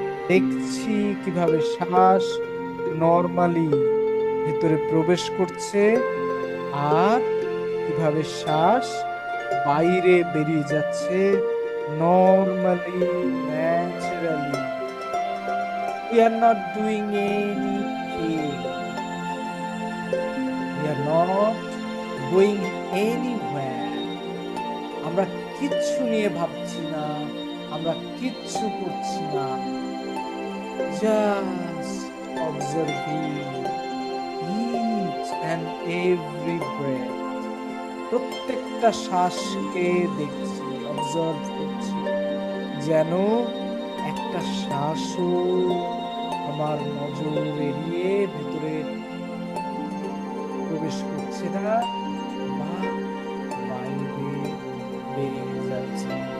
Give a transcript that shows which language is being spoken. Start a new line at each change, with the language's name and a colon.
Bangla: দেখছি কিভাবে শ্বাস নর্মালি ভেতরে প্রবেশ করছে আর কিভাবে শ্বাস বাইরে বেরিয়ে যাচ্ছে normally, naturally.
English: We are not doing anything. We are not going anywhere.
Bangla: আমরা কিচ্ছু নিয়ে ভাবছি না, আমরা কিচ্ছু করছি না।
English: Just observing each and every breath.
Bangla: প্রত্যেকটা শ্বাসকে দেখছি, অবজার্ভ করছি, যেন একটা শ্বাসও আমার নজর এড়িয়ে ভেতরে প্রবেশ করছে না বা বাইরে বেরিয়ে যাচ্ছে।